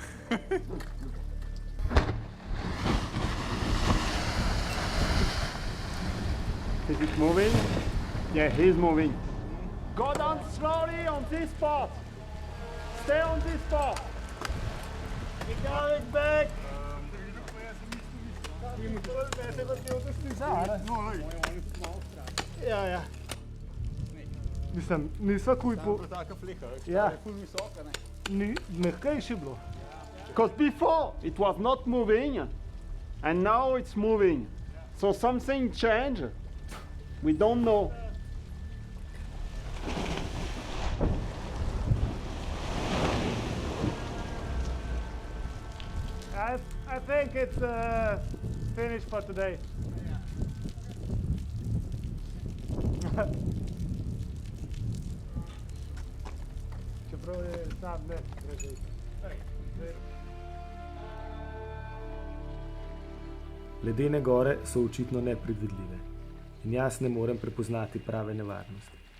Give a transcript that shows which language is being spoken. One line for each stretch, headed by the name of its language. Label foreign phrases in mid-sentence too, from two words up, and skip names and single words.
English: Is it moving? Yeah, he's moving. Go down slowly on this part. Stay on this part. We're going back.
Slovenian: Ja, ja. Mislim, nisva kuj po... Taka fliha, Ja. je ful visoka, ne? Mehkejše bilo.
English: Because before it was not moving and now it's moving. So something changed. We don't know. I think it's finished for today.
Slovenian: Čeprav je sam ne preživit. Ledene gore so očitno nepredvidljive in jaz ne morem prepoznati prave nevarnosti.